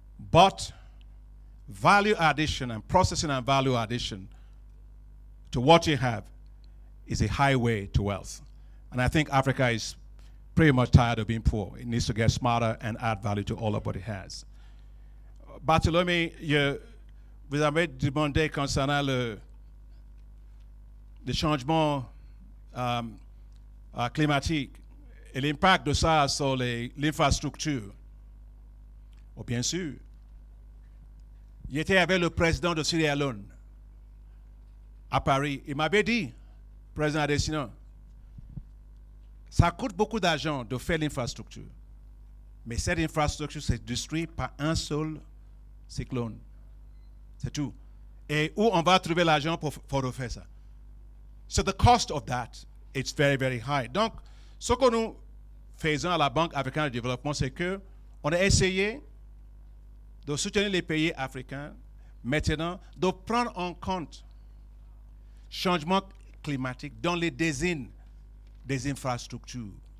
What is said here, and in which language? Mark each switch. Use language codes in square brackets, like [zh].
[en] But value addition and processing and value addition to what you have is a highway to wealth. And I think Africa is pretty much tired of being poor. It needs to get smarter and add value to all of what it has. [fr] Barthélemy, vous avez demandé concernant le changement climatique et l'impact de ça sur l'infrastructure. Oh, bien sûr. Il était avec le président de Sierra Leone à Paris. Il m'avait dit, président Adesina, ça coûte beaucoup d'argent de faire l'infrastructure. Mais cette infrastructure s'est détruite par un seul cyclone. C'est tout. Et où on va trouver l'argent pour refaire ça? [en] So the cost of that, it's very, very high. [fr] Donc, ce que nous faisons à la Banque africaine de développement, c'est qu'on a essayé de soutenir les pays africains, maintenant, de prendre en compte le changement climatique dans les désignes des infrastructures.